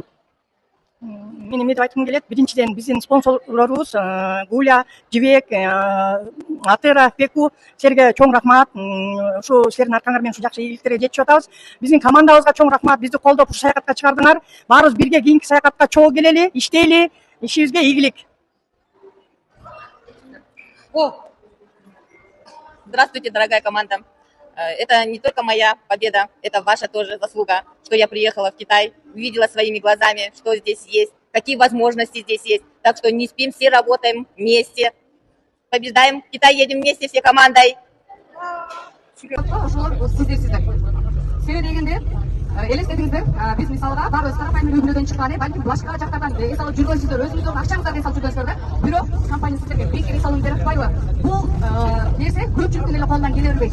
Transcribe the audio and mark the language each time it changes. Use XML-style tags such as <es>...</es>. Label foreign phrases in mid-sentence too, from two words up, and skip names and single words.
<ky>Мен эмне деп айткым келет? Биринчиден биздин спонсорлорубуз Гуля, Жибек, Атера, Пеку, силерге чоң рахмат. Ушу силердин аркаңар менен ушу жакшы ийгиликтерге жетишип атабыз. Биздин командабызга чоң рахмат. Бизди колдоп ушу саякатка чыгардыңар. Баарыбыз бирге кийинки саякатка чогуу келели, иштейли, ишибизге ийгилик.</ky> <ru>Здравствуйте, дорогая команда. Это не только моя победа, это ваша тоже заслуга, что я приехала в Китай, увидела своими глазами, что здесь есть, какие возможности здесь есть. Так что не спим, все работаем вместе, побеждаем. В Китай едем вместе, все командой.</ru> <ky>Элестетиңиздер, биз мисалга баарыбыз карапайым үй-бүлөдөн чыккан, балким башка жактардан эс алып жүргөнсүздөр, өзүңүздөрдүн акчаңыздан эс алып жүргөнсүздөр да. Бирок компания сиздерге бекер эс алууну бере атпайбы? Бул нерсе көпчүлүктүн эле колунан келе бербейт.</ky>